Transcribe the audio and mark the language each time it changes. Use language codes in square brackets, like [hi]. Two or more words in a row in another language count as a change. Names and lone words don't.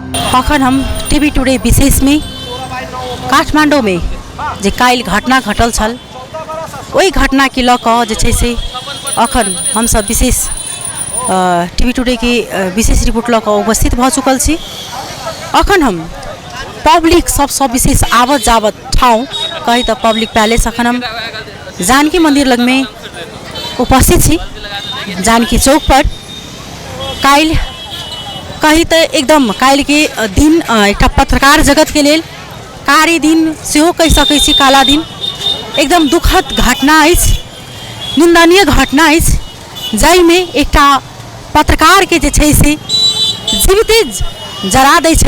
[mai] अखन हम टीवी टुडे विशेष में काठमांडू में जे काल घटना घटल छल वही घटना के लऽ कऽ जे छै से अखन हम सब विशेष टीवी टुडे के विशेष रिपोर्ट लऽ कऽ उपस्थित भऽ चुकल छी। अखन हम पब्लिक सब विशेष आवत जावत ठाउँ कही तो [en] public palace [mai] अखन हम जानकी मंदिर लग में उपस्थित छी। जानकी चौक पर काल कही तो एकदम काल के दिन एक पत्रकार जगत के लेल कारी दिन सेहो कहि सकै छी, काला दिन एकदम दुखद घटना अछि, निंदनीय घटना अछि जाहिमे एकटा पत्रकार के जे छै से जीविते जरा दै छै।